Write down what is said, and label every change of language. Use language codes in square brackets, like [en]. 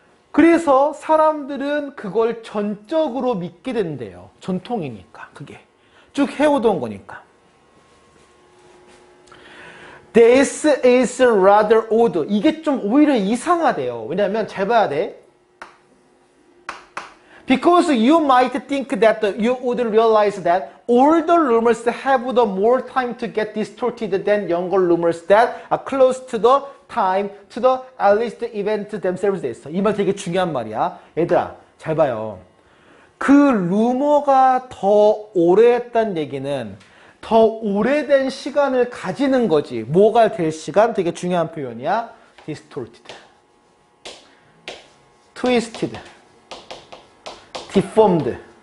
[ko] 그래서 사람들은 그걸 전적으로 믿게 된대요. 전통이니까 그게. 쭉 해오던 거니까. [en] This is rather odd. [ko] 이게 좀 오히려 이상하대요. 왜냐하면 잘 봐야 돼. [en] Because you might think that you would realize that older rumors have the more time to get distorted than younger rumors that are close to the time to the earliest event themselves. [ko] 돼 있어. 이 말 되게 중요한 말이야. 얘들아, 잘 봐요. 그 루머가 더 오래했다는 얘기는 더 오래된 시간을 가지는 거지. 뭐가 될 시간? 되게 중요한 표현이야. distorted, twisted, deformed.